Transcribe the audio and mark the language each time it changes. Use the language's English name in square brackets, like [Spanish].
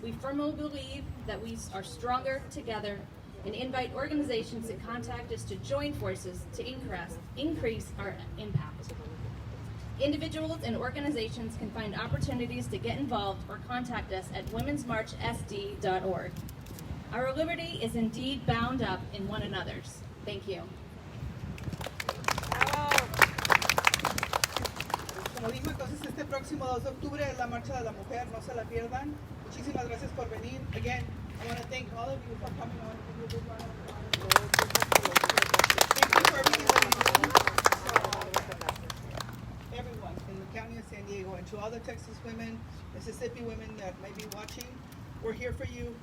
[English] We firmly believe that we are stronger together and invite organizations to contact us to join forces to increase our impact. Individuals and organizations can find opportunities to get involved or contact us at womensmarchsd.org. Our liberty is indeed bound up in one another's. Thank you. [Spanish] Como dijo, entonces este próximo 2 de octubre es la Marcha de la Mujer, no se la pierdan. Muchísimas gracias por venir. [English] Again, I want to thank all of you for coming on. Thank you for everything that you do. Everyone in the County of San Diego, and to all the Texas women, Mississippi women that may be watching, we're here for you.